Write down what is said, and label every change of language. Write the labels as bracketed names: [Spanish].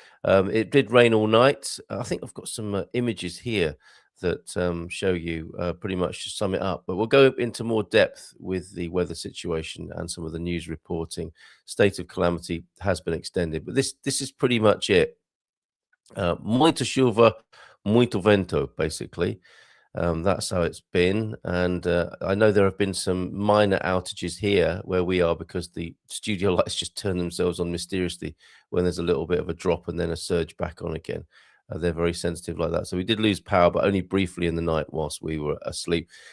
[English] It did rain all night. I think I've got some images here that show you pretty much to sum it up, but we'll go into more depth with the weather situation and some of the news reporting. State of calamity has been extended, but this is pretty much it. [Portuguese] Muita chuva, muito vento, [English] basically. That's how it's been. And I know there have been some minor outages here where we are, because the studio lights just turn themselves on mysteriously when there's a little bit of a drop and then a surge back on again. They're very sensitive like that. So we did lose power, but only briefly in the night whilst we were asleep.